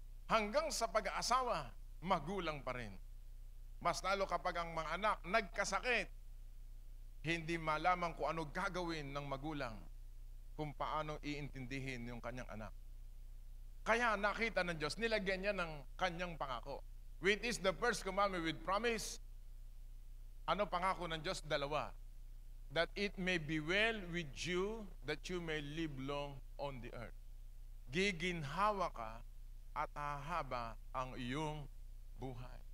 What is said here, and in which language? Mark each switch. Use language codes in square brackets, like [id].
[tl] Hanggang sa pag-aasawa, magulang pa rin. Mas lalo kapag ang mga anak nagkasakit, hindi malaman kung ano gagawin ng magulang, kung paano iintindihin yung kanyang anak. Kaya nakita ng Diyos, nilagyan niya ng kanyang pangako. [en] Which is the first commandment with promise. [tl] Ano pangako ng Diyos? [en] 2. That it may be well with you, that you may live long on the earth. [tl] Giginhawa ka at hahaba ang iyong buhay.